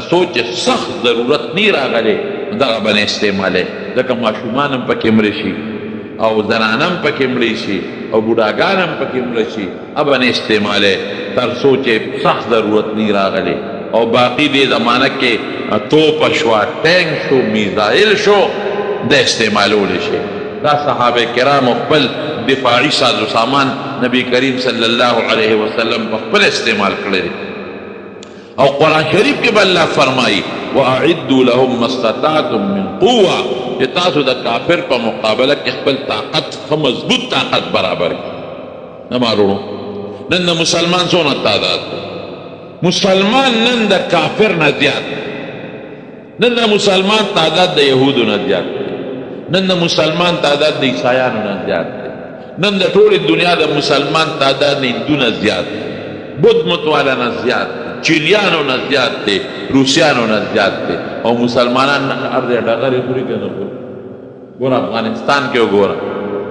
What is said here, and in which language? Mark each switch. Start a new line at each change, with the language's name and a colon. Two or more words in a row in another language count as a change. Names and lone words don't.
Pashto: څو چې سخت ضرورت نه راغلی نو دغه به نه استعمالی ځکه ماشومان هم پکې مړه شي او زنان هم پکې مړه شي او بوډاګان هم پکې مړه شي به نه استعمالی تر څو چې سخت ضرورت نه راغلی او باقي دې زمانه کې توپه شوه ټینک شو میزایل شو د استعمالولی شي دا صحابه کرام خپل دفاعی ساز و سامان نبی کریم
Arabic: صلی اللہ علیہ وسلم
Pashto: په خپل استعمال کړی او قرآن شریف کې به الله فرمایي واعدوا
Arabic: لهم ما استطعتم من قوه
Pashto: چې تاسو د کافر په مقابله کې خپل طاقت ښه مضبوط طاقت برابر کړئ نه معلومو نن د مسلمان څونه تعداد مسلمان نن د کافر نه زیات نن د مسلمان تعداد د یهودو نه زیات نن د مسلمان تعداد د عیسایانو نه زیات نن د ټولې دنیا د مسلمان تعداد نه هندونه زیات دی بت متواله نه زیات دی چینیانو نه زیات دی روسیانو نه زیات دی او مسلمانان هر ځای ډغرې خوري که نه خوري ګوره افغانستان کې وګوره